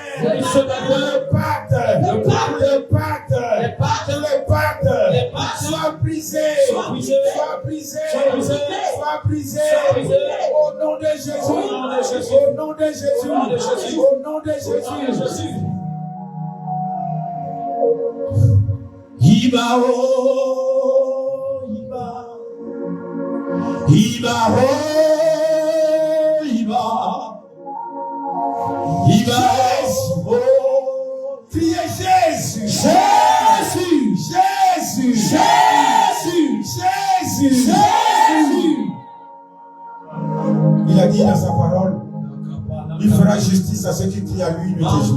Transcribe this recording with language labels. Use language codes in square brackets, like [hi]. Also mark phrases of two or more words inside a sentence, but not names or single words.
[fr] Et ce matin, le pacte, le pacte, le pacte, les pactes, le pacte, les pactes, soit brisé, soit brisé, soit brisé, soit brisé, soit brisé, soit brisé. au nom de Jésus, Au nom de Jésus. au nom de Jésus, Au nom de Jésus. au nom de Au nom de Jésus. Jésus. [yo] Iba oh, Iba. Iba oh, Iba. Iba oh, [fr] Criez Jésus, Jésus, Jésus, Jésus, Jésus, Jésus. Il a dit dans sa parole, il fera justice à ceux qui crient à lui nuit et jour.